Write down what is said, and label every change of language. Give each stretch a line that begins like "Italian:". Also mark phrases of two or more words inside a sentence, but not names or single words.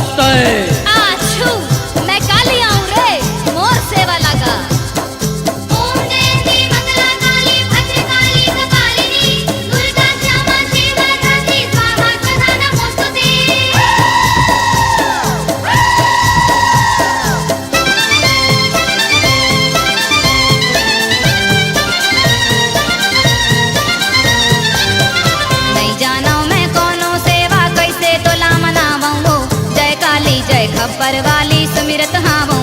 Chhattisgarhi: तय। आछू मैं काली आऊं रे मोर सेवा लगा।
Sanskrit: ओम जयंती मंगला काली भद्रकाली कपालिनी दुर्गा श्यामा शिवा धात्री स्वाहा सदा नमोस्तुते।
Chhattisgarhi: नहीं जाना मैं कोनो सेवा कैसे तोला मनावूं जय काली जय खबर वाली सुमिरत हावूं।